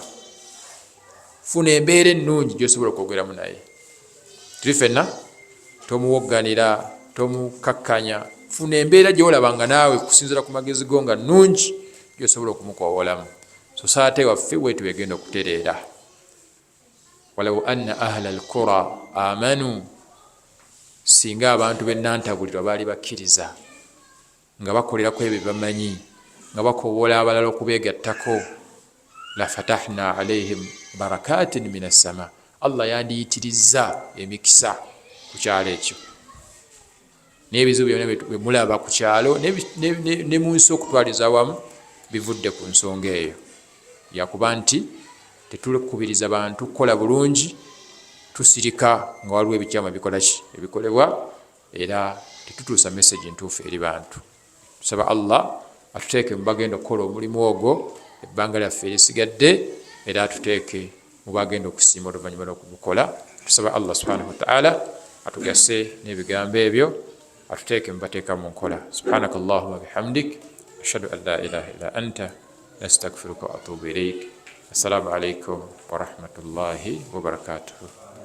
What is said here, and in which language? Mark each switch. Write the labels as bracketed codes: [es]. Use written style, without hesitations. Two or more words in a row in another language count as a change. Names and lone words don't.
[lg] Funa embeera ennungi gy'osobola okwogeramu naye. Tuli ffenna tomuwogganira, tomukakkanya. Funa embeera gy'olaba nga naawe kusinziira ku magezi go nga nnungi gy'osobola okumukoowolamu. Society waffe wetu egenda okutereera. [ar] ولو أن أهل القرى آمنوا, [lg] singa abantu b'ennantabulirwa baali bakkiriza nga bakolerako ebyo bamanyi, nga bakoowola abalala okubeegattako, [ar] لفتحنا عليهم بركات من السماء, [lg] Allah yandiyitirizza emikisa ku kyalo ekyo. N'ebizibu byonna bwe mulaba ku kyalo ne mu nsi okutwaliza awamu bivudde ku nsonga eyo yakuba nti tetulekubiriza bantu kukola bulungi, tusirika nga waliwo ebikyamu ebikolebwa, era tetutuusa message ntuufu eri bantu. Tusaba Allah atuteeke mu bagenda okukola omulimu ogwo ebbanga lyaffe erisigadde, era atuteeke mu bagenda okusiima oluvannyuma lw'okugukola. Tusaba Allah [ar] سبحانه وتعالى [lg] atugase n'ebigambo ebyo, atuteeke mu bateeka mu nkola. [ar] سبحانك اللهم وبحمدك أشهد أن لا إله إلا أنت أستغفرك وأتوب إليك. السلام عليكم ورحمة الله وبركاته.